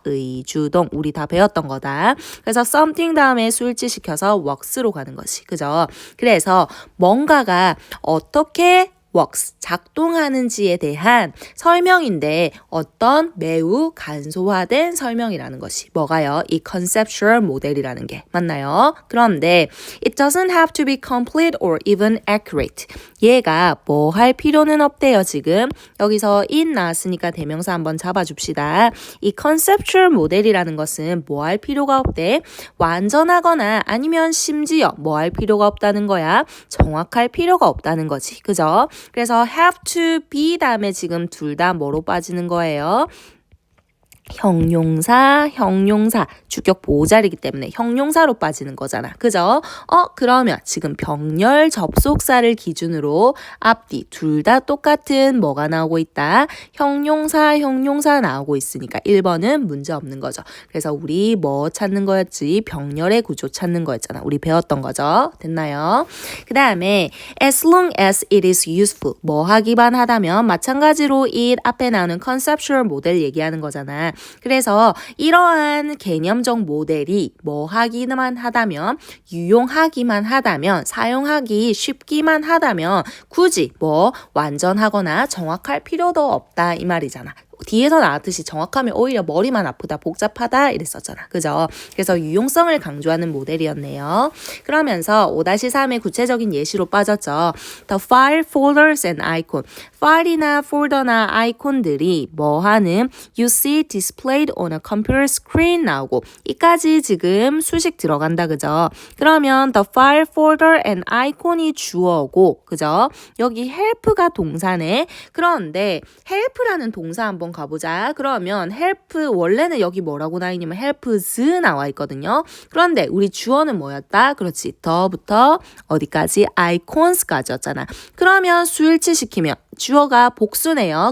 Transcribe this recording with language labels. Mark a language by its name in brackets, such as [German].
[Korean] 의주동, 우리 다 배웠던 거다. 그래서 something 다음에 수일치시켜서 works로 가는 거지, 그죠? 그래서 뭔가가 어떻게 works, 작동하는지에 대한 설명인데 어떤 매우 간소화된 설명이라는 것이 뭐가요? 이 conceptual 모델이라는 게 맞나요? [English] 그런데 it doesn't have to be complete or even accurate. [Korean] 얘가 뭐 할 필요는 없대요, 지금. 여기서 it 나왔으니까 대명사 한번 잡아줍시다. 이 conceptual 모델이라는 것은 뭐 할 필요가 없대? 완전하거나 아니면 심지어 뭐 할 필요가 없다는 거야? 정확할 필요가 없다는 거지. 그죠? 그래서 have to be 다음에 지금 둘 다 뭐로 빠지는 거예요? 형용사, 주격 보호자리기 때문에 형용사로 빠지는 거잖아. 그죠? 그러면 지금 병렬 접속사를 기준으로 앞뒤 둘 다 똑같은 뭐가 나오고 있다? 형용사 나오고 있으니까 1번은 문제 없는 거죠. 그래서 우리 뭐 찾는 거였지? 병렬의 구조 찾는 거였잖아. 우리 배웠던 거죠. 됐나요? [English] 그 다음에 as long as it is useful. [Korean] 뭐 하기만 하다면 마찬가지로 it 앞에 나오는 conceptual 모델 얘기하는 거잖아. 그래서 이러한 개념적 모델이 뭐 하기만 하다면, 유용하기만 하다면, 사용하기 쉽기만 하다면 굳이 뭐 완전하거나 정확할 필요도 없다 이 말이잖아. 뒤에서 나왔듯이 정확하면 오히려 머리만 아프다, 복잡하다 이랬었잖아. 그죠? 그래서 유용성을 강조하는 모델이었네요. 그러면서 5-3의 구체적인 예시로 빠졌죠. [English] The file, folders and icon. [Korean] 파일이나 폴더나 아이콘들이 뭐하는 [English] You see displayed on a computer screen [Korean] 나오고 이까지 지금 수식 들어간다. 그죠? 그러면 the file, folder and icon이 주어고 그죠? 여기 help가 동사네. 그런데 help라는 동사 한번 가보자. 그러면 help 원래는 여기 뭐라고 나와 있냐면 helps 나와 있거든요. 그런데 우리 주어는 뭐였다? 그렇지. 더부터 어디까지? icons까지였잖아. 그러면 수일치 시키면 주어가 복수네요.